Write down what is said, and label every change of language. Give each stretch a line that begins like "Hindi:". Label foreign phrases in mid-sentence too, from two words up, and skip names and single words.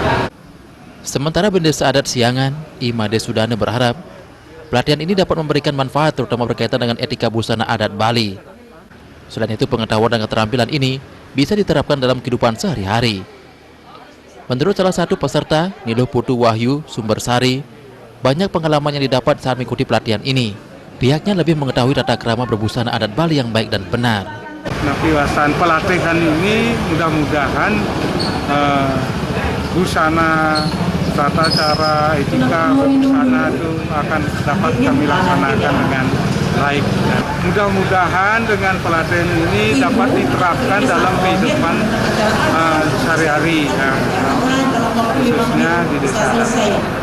Indonesian: Sementara di Desa Adat Siangan, Imade Sudana berharap pelatihan ini dapat memberikan manfaat terutama berkaitan dengan etika busana adat Bali. Selain itu, pengetahuan dan keterampilan ini bisa diterapkan dalam kehidupan sehari-hari. Menurut salah satu peserta, Nilo Putu Wahyu Sumbersari, banyak pengalaman yang didapat saat mengikuti pelatihan ini. Pihaknya lebih mengetahui tata krama berbusana adat Bali yang baik dan benar. Nah, pelatihan ini mudah-mudahan busana, tata cara, etika berbusana itu akan dapat kami laksanakan dengan baik. Dan mudah-mudahan dengan pelatihan ini dapat diterapkan dalam kehidupan sehari-hari, khususnya di desa adat.